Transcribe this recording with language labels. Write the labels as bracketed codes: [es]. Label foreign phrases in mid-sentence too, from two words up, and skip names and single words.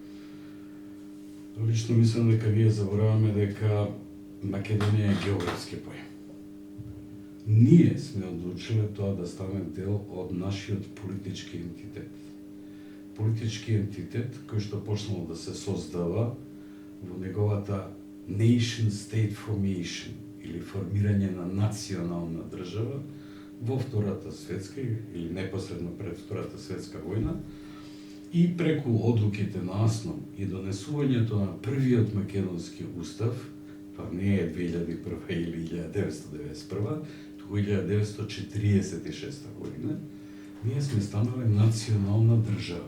[mk] Лично мислам дека ние забораваме дека Македонија е географски поем. Ние сме одлучиле тоа да стане дел од нашиот политички ентитет. Политички ентитет кој што почнал да се создава во неговата [en] nation state formation [mk] или формирање на национална држава во Втората светска или непосредно пред Втората светска војна и преку одлуките на АСНОМ и донесувањето на првиот македонски устав, тоа не е 2001 или 1991, туку 1946 година, ние сме станале национална држава.